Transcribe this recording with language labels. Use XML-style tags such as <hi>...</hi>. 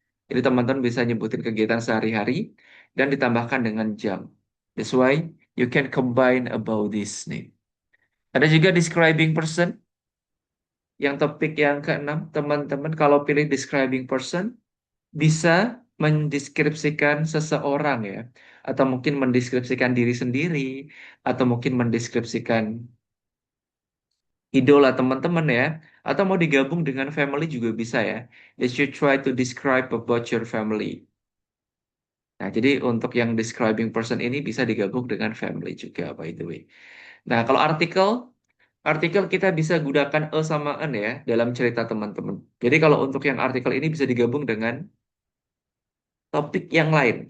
<id>Jadi teman-teman bisa nyebutin kegiatan sehari-hari dan ditambahkan dengan jam.</id> <en>That's why you can combine about this nih.</en> <id>Ada juga describing person. Yang topik yang keenam, teman-teman kalau pilih describing person, bisa mendeskripsikan seseorang ya. Atau mungkin mendeskripsikan diri sendiri, atau mungkin mendeskripsikan idola teman-teman ya. Atau mau digabung dengan family juga bisa ya.</id> <en>You should try to describe about your family.</en> <id>Nah, jadi untuk yang describing person ini bisa digabung dengan family juga,</id> <en>by the way.</en> <id>Nah, kalau artikel kita bisa gunakan a sama an ya dalam cerita teman-teman. Jadi kalau untuk yang artikel ini bisa digabung dengan topik yang lain.</id>